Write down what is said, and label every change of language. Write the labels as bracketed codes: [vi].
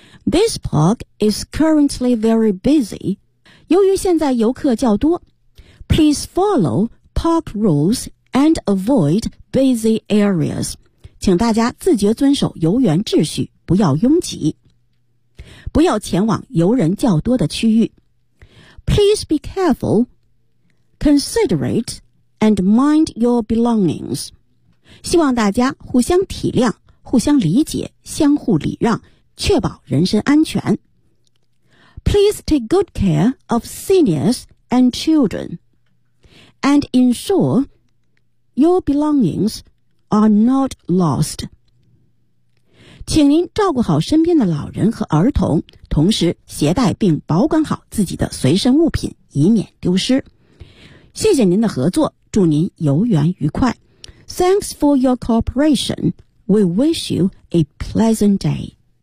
[en] This park is currently very busy. [zh] 由于现在游客较多， [en] Please follow park rules and avoid busy areas. [zh] 请大家自觉遵守游园秩序，不要拥挤，不要前往游人较多的区域。 [en] Please be careful, considerate, and mind your belongings. [zh] 希望大家互相体谅，互相理解，相互礼让，确保人身安全。 [en] Please take good care of seniors and children, and ensure your belongings are not lost. [zh] 请您照顾好身边的老人和儿童，同时携带并保管好自己的随身物品，以免丢失。谢谢您的合作，祝您游园愉快。 [en] Thanks for your cooperation. We wish you a pleasant day.